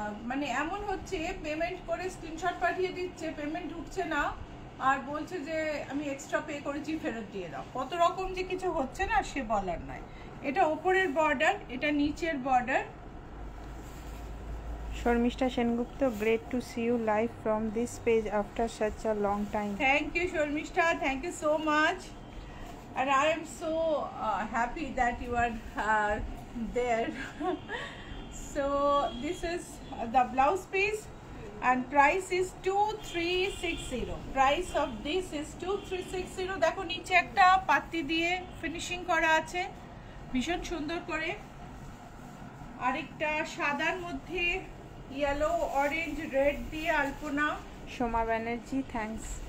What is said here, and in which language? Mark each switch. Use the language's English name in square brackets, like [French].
[Bangla] মানে এমন হচ্ছে, পেমেন্ট করে স্ক্রিনশট পাঠিয়ে দিচ্ছে, পেমেন্ট ঢুকছে না, আর বলছে যে আমি এক্সট্রা পে করেছি, ফেরত দিয়ে দাও। কত রকম যে কিছু হচ্ছে না, সে বলার নাই। এটা ওপরের বর্ডার, এটা নিচের border. [English] Sharmistha Sengupta, great to see you live from this page after such a long time. Thank you Sharmistha, thank you so much, and I am so happy that you are there. So this is the blouse piece and price is 2360. Price of this is 2360. [Bangla] দেখো নিচে একটা পাত্তি দিয়ে finishing করা আছে ভীষণ সুন্দর করে। আরেকটা সাদার মধ্যে ইয়েলো, অরেঞ্জ, রেড দিয়ে আলপনা। [English] Soma Banerjee, thanks.